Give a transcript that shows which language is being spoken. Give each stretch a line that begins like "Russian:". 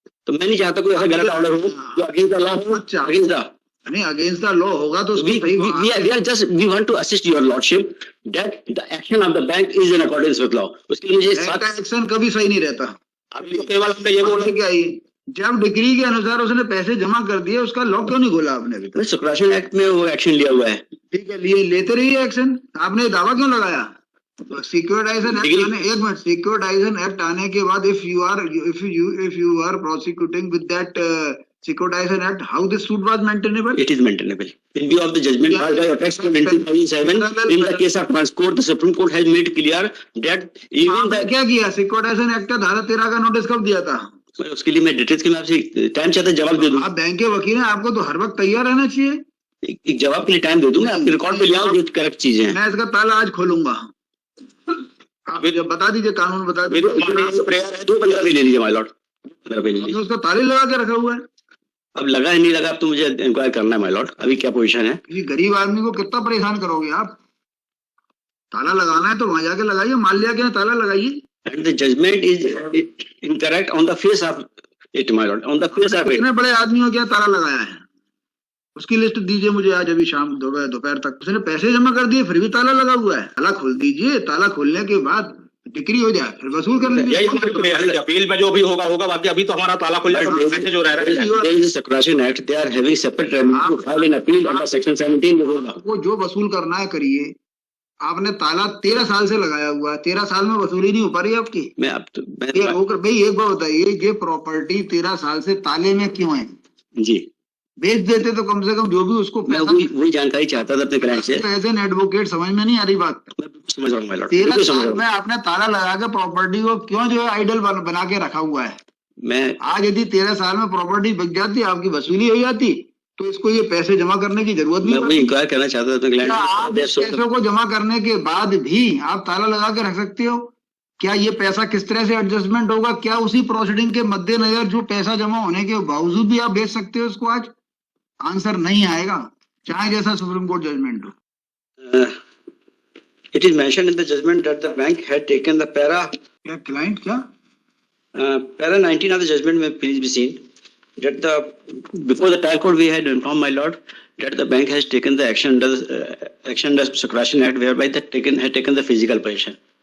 Hindi: तो मैं नहीं चाहता कोई ऐसा गलत ऑर्डर हो जो
English: against the law
Hindi: हो।
English: against the
Hindi: नहीं,
English: against the law
Hindi: होगा तो
English: we want to assist your lordship that the action of the bank is in accordance with law।
Hindi: उसके लिए मुझे बैंक का एक्शन कभी सही नहीं रहता। अभी तो केवल हमने ये बोला क्या ही, जब डिग्री के अनुसार उसने पैसे जमा कर दिए, उसका लॉ क्यों नहीं खोला आपने अभी तक? सुप्राशन एक्ट में वो एक्शन लिया हुआ है। ठीक है, लिए लेते रहिए एक्शन। आपने दावा क्यों लगाया? सिक्योरिटाइजेशन एक्ट आने, एक मिनट, सिक्योरिटाइजेशन एक्ट आने के बाद
English: If you are prosecuting with that securitisation act, how this suit was maintainable? It is maintainable in view of the judgment passed by Apex Court in 2007 in the case of Transcourt. The Supreme Court has made clear that even the
Hindi: क्या किया? Securitisation act का धारा 13 का notice कब दिया था? उसके लिए मैं डिटेल्स के मैं आपसे टाइम चाहता जवाब दे दूं। आप बैंक के वकील हैं, आपको तो हर वक्त तैयार रहना चाहिए। एक जवाब के लिए टाइम दे दूं, मैं आपके रिकॉर्ड पे ले आऊं जो करेक्ट चीजें हैं। मैं इसका ताला आज खोलूंगा। आप जब बता दीजिए, कानून बता दीजिए। प्रेयर है 2-15 ले लीजिए माय लॉर्ड, 15 ले लीजिए। उसका ताले लगा के रखा हुआ है। अब लगा है नहीं लगा, अब तो मुझे इंक्वायर करना है माय लॉर्ड। अभी क्या पोजीशन है? किसी गरीब आदमी को कितना परेशान करोगे आप? ताला लगाना है तो वहां जाके लगाइए, माल्या के ताला लगाइए।
English: And the judgment is incorrect on the face of it, my lord, on the face of it।
Hindi: कितने बड़े आदमियों क्या ताला लगाया है? उसकी लिस्ट दीजिए मुझे आज, अभी शाम दोपहर तक। उसने पैसे जमा कर दिए फिर भी ताला लगा हुआ है। ताला खोल दीजिए, ताला खोलने के बाद डिक्री हो जाए फिर वसूल कर लीजिए। यही हमारी प्रेयर है। अपील में जो भी होगा बाकी अभी तो हमारा ताला खुल जाएगा। पैसे जो रह रहे हैं
English: There is a Succession Act, they are having separate remedy to file an appeal under section 17 of the law।
Hindi: वो जो वसूल करना है करिए। आपने ताला 13 साल से लगाया हुआ है, 13 साल में वसूली नहीं हो पा रही आपकी। मैं अब तो भाई एक बात बताइए, ये प्रॉपर्टी 13 साल से ताले में क्यों है? जी बेच देते तो कम से कम जो भी उसको मैं वही जानकारी चाहता था अपने क्लाइंट से।
English: as an advocate
Hindi: समझ में नहीं आ रही बात। समझ रहा हूँ माय लॉर्ड, 13 साल में आपने ताला लगा के प्रॉपर्टी को क्यों जो है आइडल बना के रखा हुआ है? मैं आज यदि 13 साल में प्रॉपर्टी बिक जाती, आपकी वसूली हो जाती, तो इसको ये पैसे जमा करने की जरूरत नहीं। मैं वही इंक्वायर करना चाहता था अपने क्लाइंट आप पैसों को जमा करने के बाद भी आप ताला लगा के रख सकते हो? क्या ये पैसा किस तरह से एडजस्टमेंट होगा? क्या उसी प्रोसीडिंग के मद्देनजर जो पैसा जमा होने के बावजूद भी आप बेच सकते हो इसको? आज आंसर नहीं आएगा, चाहे जैसा सुप्रीम कोर्ट जजमेंट हो।
English: It is mentioned in the judgment that the bank had taken the
Hindi: क्या क्लाइंट क्या
English: para 19 of the judgment may please be seen that the before the trial court we had informed my lord that the bank has taken the action under Succession Act whereby had taken the physical possession.